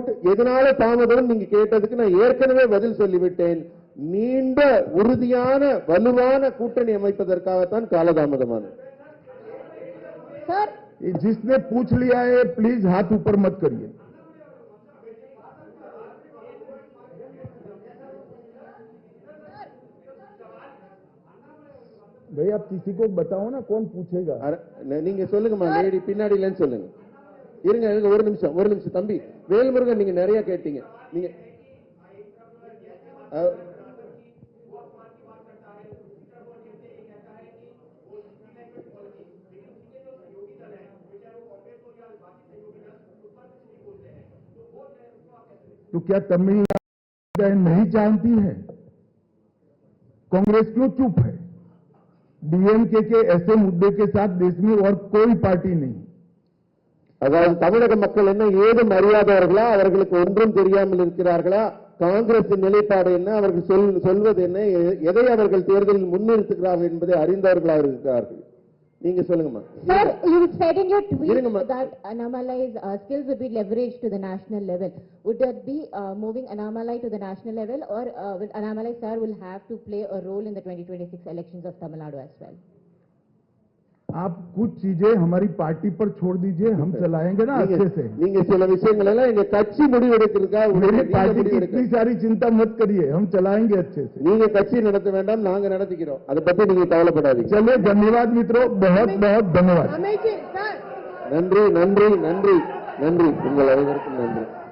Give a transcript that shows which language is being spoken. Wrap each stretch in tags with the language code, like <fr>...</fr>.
<ta>எதனால தாமதம் நீங்க கேட்டதுக்கு நான் ஏற்கனவே பதில் சொல்லிவிட்டேன். நீண்ட உறுதியான வலுவான கூட்டணி அமைப்பதற்காகத்தான் காலதாமதமானது.</ta> <hi>जिसने पूछ लिया है प्लीज हाथ ऊपर मत करिए. भाई आप किसी को बताओ ना कौन पूछेगा.</hi> <ta>நீங்க சொல்லுங்கம்மா, லேடி பின்னாடிலன்னு சொல்லுங்க. இருங்க ஒரு நிமிஷம் தம்பி வேல்முருகன், நீங்க நிறைய கேட்டீங்க. நீங்க</ta> <hi>तो क्या तमिलनाडु नहीं जानती है? कांग्रेस क्यों चुप है? डीएमके के ऐसे मुद्दे के साथ देश में और कोई पार्टी नहीं.</hi> <ta>அதாவது தமிழக மக்கள் என்ன ஏதும் அறியாதவர்களா, அவர்களுக்கு ஒன்றும் தெரியாமல் இருக்கிறார்களா, காங்கிரசின் நிலைப்பாடு என்ன, அவர்கள் சொல்வது என்ன, எதை அவர்கள் தேர்தலில் முன்னிறுத்துகிறார்கள் என்பதை அறிந்தவர்களாக இருக்கிறார்கள். நீங்க சொல்லுங்கம்மா.</ta> <en>Sir, you said in your tweet</en> <ta>இருங்கம்மா.</ta> <en>that Annamalai's skills would be leveraged to the national level. Would that be moving Annamalai to the national level, or will Annamalai sir will have to play a role in the 2026 elections of Tamil Nadu as well?</en> <hi>आप कुछ चीजें हमारी party पर छोड़ दीजिए, हम चलाएंगे ना अच्छे से।</hi> <ta>நீங்க சில விஷயங்கள் எல்லாம் எங்க கட்சி முடிவெடுக்கிறதுக்காக</ta> <hi>मेरी पार्टी की इतनी सारी चिंता मत करिए, हम चलाएंगे अच्छे से।</hi> <ta>நீங்க கட்சி நடத்த வேண்டாம், நாங்க நடத்திக்கிறோம், அதை பத்தி நீங்க கவலைப்படாதீங்க.</ta> <hi>चलिए, धन्यवाद मित्रों, बहुत बहुत धन्यवाद।</hi> <ta>நன்றி நன்றி நன்றி நன்றி, உங்கள் அனைவருக்கும் நன்றி.</ta>